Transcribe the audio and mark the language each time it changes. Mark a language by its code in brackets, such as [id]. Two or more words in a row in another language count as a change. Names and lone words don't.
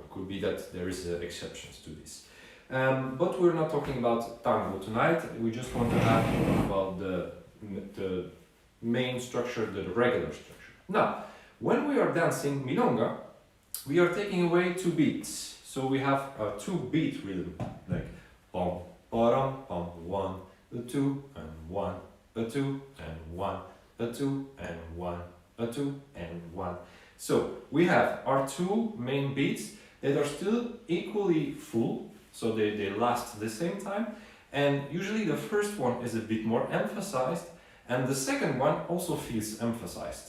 [en] Could be that there is exceptions to this. But we're not talking about tango tonight. We just want to have about the main structure, the regular structure. Now, when we are dancing milonga, we are taking away 2 beats. So we have a 2-beat rhythm, like pom, pom, pom, 1, a 2, and 1, a 2, and 1, a 2, and 1, a 2, and 1. So we have our 2 main beats that are still equally full, so they last the same time, and usually the first one is a bit more emphasized, and the second one also feels emphasized.